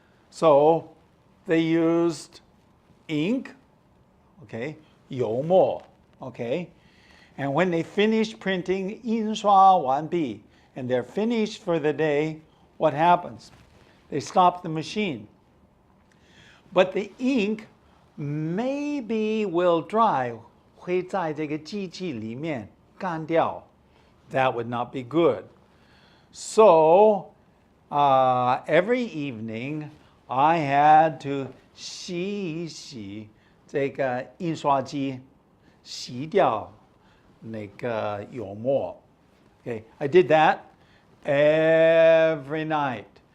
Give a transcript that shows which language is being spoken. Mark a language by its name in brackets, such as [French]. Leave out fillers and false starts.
[English] So they used ink, okay, [Chinese] 油墨, [English] okay, and when they finished printing [Chinese] 印刷完毕, [English] and they're finished for the day, what happens? They stop the machine. But the ink maybe will dry, [Chinese] 会在这个机器里面干掉. [English] That would not be good. So every evening I had to [Chinese] 洗一洗这个印刷机，洗掉那个油墨. [English] Okay, I did that every night.